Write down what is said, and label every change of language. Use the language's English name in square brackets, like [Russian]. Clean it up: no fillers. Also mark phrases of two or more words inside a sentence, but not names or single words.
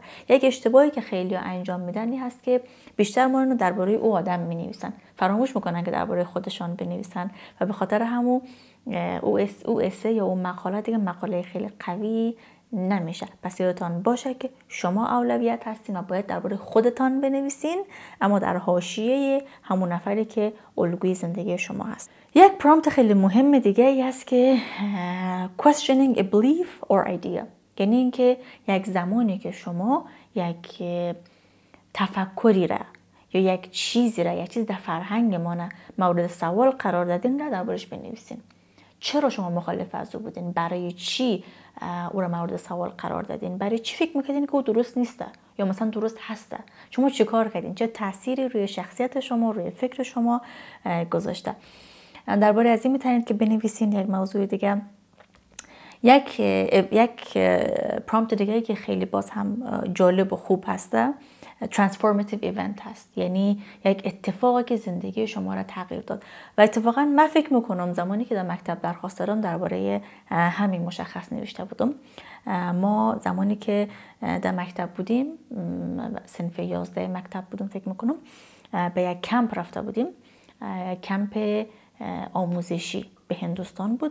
[Persian] یک اشتباهی که خیلی انجام میدن این هست که بیشتر ما رو درباره او آدم مینویسن، فراموش میکنن که درباره خودشان بنویسن و به خاطر همون او اسه یا اون مقاله دیگه مقاله خیلی قوی نمیشه. پس یادتان باشه که شما اولویت هستین و باید درباره خودتان بنویسین، اما در حاشیه همون نفری که الگوی زندگی شما هست. یک پرامپت خیلی مهم دیگه ای هست که [English] questioning a belief or idea، [Persian] یعنی اینکه یک زمانی که شما یک تفکری را یا یک چیزی را، یک چیز در فرهنگ ما مورد سوال قرار دادین را دربارش بنویسین. چرا شما مخالف از او بودین؟ برای چی او را مورد سوال قرار دادین؟ برای چی فکر میکردین که او درست نیسته یا مثلا درست هسته؟ شما چی کار کردین؟ چه تأثیری روی شخصیت شما، روی فکر شما گذاشته؟ درباره از این میتونید که بنویسین. یک موضوع دیگه، یک پرامپت دیگه که خیلی باز هم جالب و خوب هسته، [English] transformative event [Persian] هست، یعنی یک اتفاقی که زندگی شما را تغییر داد. و اتفاقا من فکر میکنم زمانی که در مکتب درخواست دادم درباره همین مشخص نوشته بودم. ما زمانی که در مکتب بودیم، صنف 11 مکتب بودم فکر میکنم، به یک کمپ رفته بودیم، کمپ آموزشی به هندوستان بود.